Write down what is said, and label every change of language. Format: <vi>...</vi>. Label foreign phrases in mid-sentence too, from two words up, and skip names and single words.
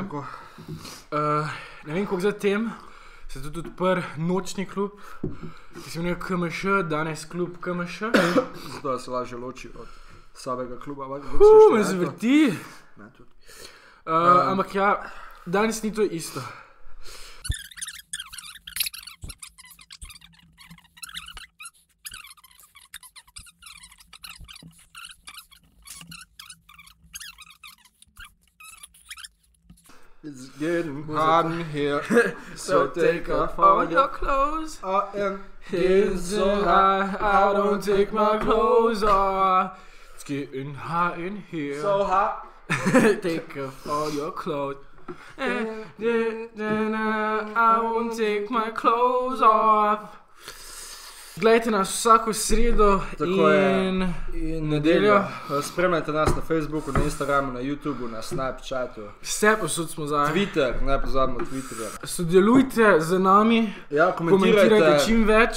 <sl>Ne vem, koliko zatem se je tudi odprl nočni klub, ki se imenuje KMŠ, danes klub KMŠ. Zato se lažje loči od samega kluba. Me zvrti. Ne, tudi. Ampak ja, danes ni to isto.</sl> <en>It's getting hot in here, so take off all your clothes. I am getting so hot, I don't take my clothes off. It's getting hot in here. So hot. Take off all your clothes. I won't take my clothes off.</en> <sl>Glejte nas vsako sredo in nedeljo. Spremljajte nas na Facebooku, na Instagramu, na YouTubu, na Snapchatu. Vse posod smo zdaj. Twitter, ne pozabimo Twitterja. Sodelujte z nami, Ja, komentirajte čim več.</sl>